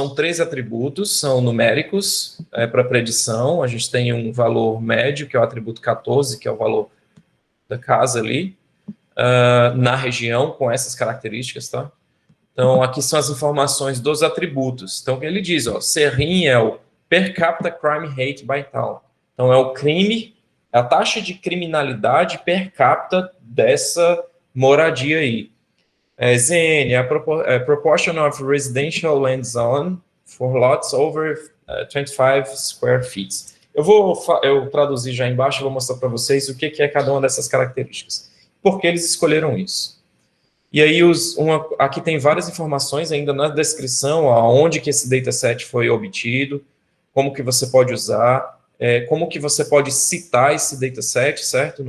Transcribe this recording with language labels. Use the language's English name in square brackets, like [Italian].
[Portuguese] São 3 atributos, são numéricos para predição. A gente tem um valor médio, que é o atributo 14, que é o valor da casa ali, na região, com essas características, tá? Então, aqui são as informações dos atributos. Então, ele diz, ó, Serrim é o [English] per capita crime rate by town. [Portuguese] Então, é o crime, a taxa de criminalidade per capita dessa moradia aí. [English] ZN, a proportion of residential land zone for lots over 25 square feet. [Portuguese] Eu traduzir já embaixo, vou mostrar para vocês o que é cada uma dessas características. Por que eles escolheram isso? E aí, aqui tem várias informações ainda na descrição, aonde que esse dataset foi obtido, como que você pode usar, como que você pode citar esse dataset, certo?